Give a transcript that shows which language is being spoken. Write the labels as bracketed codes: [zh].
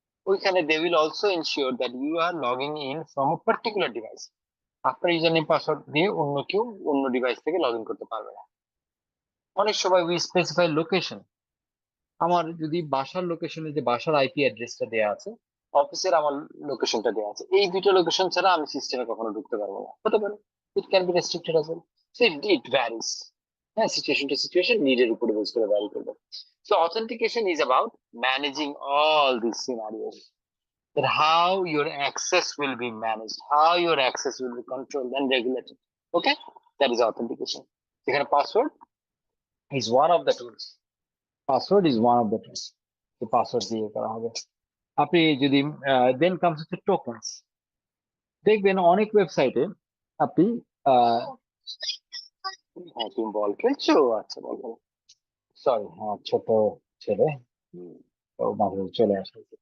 [en] ওইখানে they will also ensure that you are logging in from a particular device. [bn] আপনার user name password দিয়ে অন্য কেউ অন্য ডিভাইস থেকে লগ ইন করতে পারবে না। অনেক সময় [en] we specify location, [bn] আমার যদি বাসার লোকেশনে যে বাসার আইপি অ্যাড্রেসটা দেওয়া আছে, অফিসের আমার লোকেশনটা দেওয়া আছে, এই দুটো লোকেশন ছাড়া আমি সিস্টেমে কখনো ঢুকতে পারবো না, হতে পারে। [en] It can be restricted as well. So it varies, হ্যাঁ, situation to situation, [bn] নিডের উপরে বেস করে ভ্যারি করবে। [en] So authentication is about managing all this scenarios, that how your access will be managed, how your access will be controlled and regulated. Okay, that is authentication. এখানে password is one of the tools. Password is one of the tools. [bn] The password দিয়ে করা হবে। আপনি যদি [en] then comes to tokens, [bn] দেখবেন অনেক ওয়েবসাইটে আপনি হ্যাঁ, তুমি বল খেলছো? আচ্ছা, বল। সরি, হ্যাঁ, ছোট ছেলে ও মাঝে মাঝে চলে আসে।